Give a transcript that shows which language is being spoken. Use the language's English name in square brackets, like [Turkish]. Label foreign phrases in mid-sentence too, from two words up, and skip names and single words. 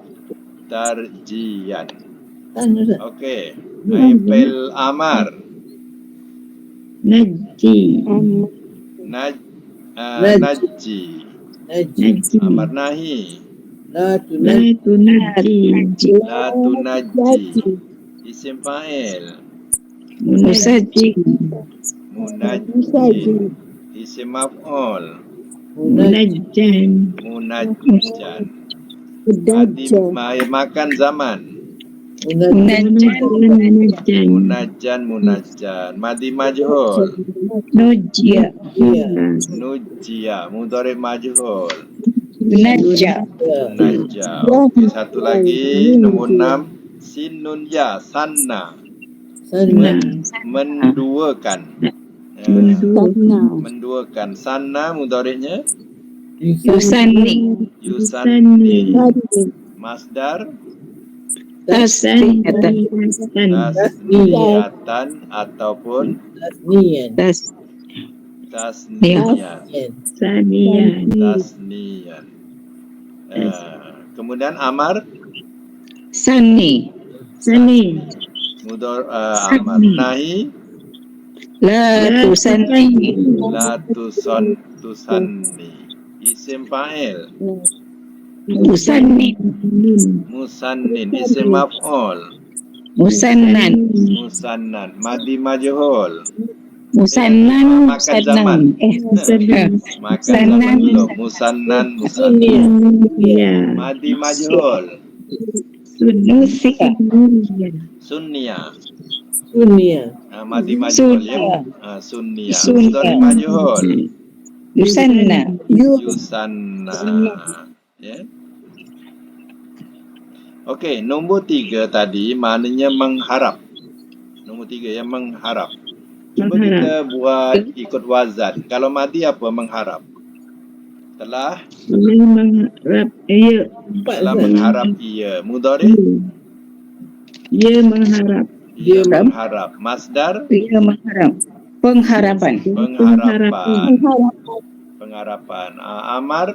[Malay] Tarjian. Okey. Aipel amar. [Arabic] Naji. ناجٍ. أمر نهي. لا تناجِ. لا تناجِ. اسم فاعل. Musaji. منجٍّ. اسم مفعول. Munajjan. منجًّى. ماضي مكان زمان. Munajjan. منجًّى. ماضي مجهول. Nujia. نُجِّيَ. مضارع مجهول. Naja. Naja. [Malay] Okey, satu lagi. Nombor 6. [Arabic] سين نون ياء. ثنّى. Menduakan. [Malay] Menduakan. Sanna mudhari'nya? [Arabic] Yusani. يثنّي. مصدر? Tasniyatan. Tasniyatan ataupun tasniyan. [Malay] Tasniyan. Kemudian amar? [Arabic] Sani. أمر. نهي? لا تثنِّ. لا تثنِّ. اسم فاعل? Musanni. مثنٍّ. اسم مفعول? Musannan. مثنًّى. ماضي مجهول? Musannan. مكان زمان. مكان زمان belum. Musannan. ماضي مجهول? Sunusia. ثُنِّيَ. ماضي مجهول ya. Sunnia. Sunnia. مضارع مجهول? Yusanna. Yusanna. Ya. [Malay] Okey, nombor 3 tadi maknanya mengharap. Nombor 3 yang mengharap. Cuba kita buat ikut wazan. Kalau madi apa mengharap? Telah Mengharap. telah mengharap ia. Mudhari? Ia mengharap. Ia mengharap. Masdar? Ia mengharap. Pengharapan. Pengharapan. Amar?